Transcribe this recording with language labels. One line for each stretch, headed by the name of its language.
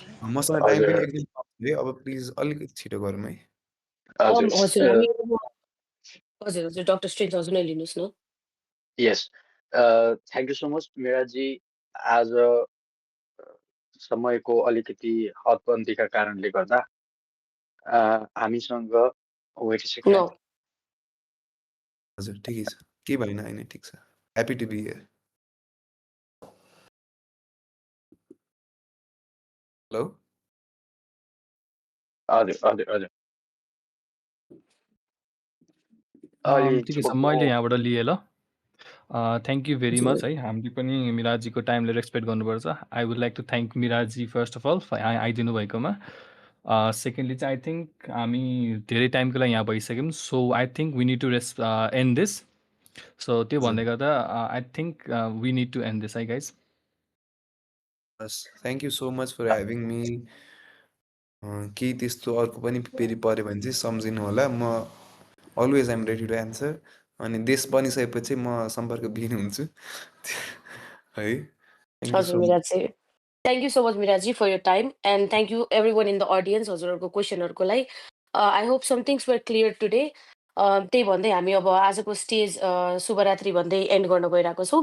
Nepali: मसँग टाइम पनि एकदम कम थियो, अब प्लिज अलिकति छिटो गरौँ है। हजुर हजुर हामी हजुर हजुर डक्टर स्ट्रेन्ज हजुर नै लिनुहोस् न।
English: Yes, thank you so much Miraji.
Nepali: आज समयको अलिकति हदबन्दीका कारणले गर्दा हामीसँग
English: Wait a second.
Nepali: हजुर ठिकै छ, केही भएन, होइन ठिक छ।
English: Happy to be here. Hello
Nepali: हजुर हजुर हजुर ठिकै छ, मैले यहाँबाट लिएँ ल।
English: thank you very much
Nepali: है। हामीले पनि मिराजीको टाइमले रेस्पेक्ट गर्नुपर्छ।
English: I would like to thank Miraji first of all
Nepali: आइदिनु भएकोमा। सेकेन्डली चाहिँ
English: I think
Nepali: हामी धेरै टाइमको लागि यहाँ भइसक्यौँ।
English: So I think we need to end this.
Nepali: So त्यो भन्दै गर्दा
English: I think we need to end this है guys. बस thank you so much for having me.
Nepali: केही त्यस्तो अर्को पनि फेरि पऱ्यो भने चाहिँ सम्झिनु होला, म always
English: I'm ready to answer.
Nepali: अनि देश बनिसकेपछि म सम्पर्कविहीन हुन्छु है।
English: हजुर Miraji, thank you so much Miraji for your time and thank you everyone in the audience
Nepali: हजुरहरूको क्वेसनहरूको लागि।
English: I hope some things were clear today.
Nepali: त्यही भन्दै हामी अब आजको स्टेज शुभरात्रि भन्दै एन्ड गर्न गइरहेको छौँ।